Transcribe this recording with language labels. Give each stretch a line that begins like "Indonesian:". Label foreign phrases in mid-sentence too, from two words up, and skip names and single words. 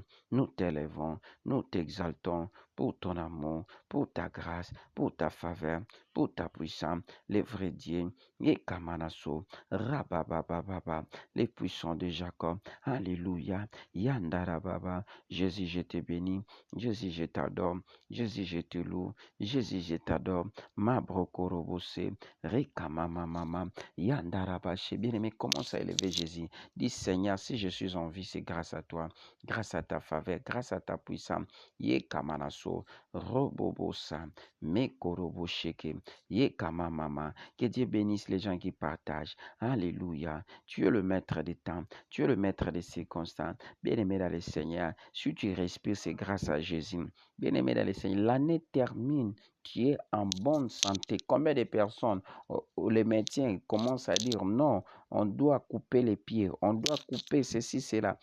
French: Nous t'élevons, nous t'exaltons pour ton amour, pour ta grâce, pour ta faveur, pour ta puissance, le vrai Dieu, Yekamanaso, Rababababa, les puissants de Jacob, Alléluia, Yandarababa, Jésus, je te bénis, Jésus, je t'adore, Jésus, je te loue, Jésus, je t'adore, Mabrokorobose, Rekamamamama, Yandarabashe, bien-aimé, commence à élever Jésus. Dis Seigneur, si je suis en vie, c'est grâce à toi, grâce à ta faveur, grâce à ta puissance. Ye kamanaso, robobosa, mekorobosheke, ye kamamama. Que Dieu bénisse les gens qui partagent. Alléluia. Tu es le maître des temps, tu es le maître des circonstances. Bien-aimé dans le Seigneur, si tu respires, c'est grâce à Jésus. Bien-aimé dans le Seigneur, l'année termine. Tu es en bonne santé. Combien de personnes, les médecins commencent à dire non, on doit couper les pieds, on doit couper ceci, cela.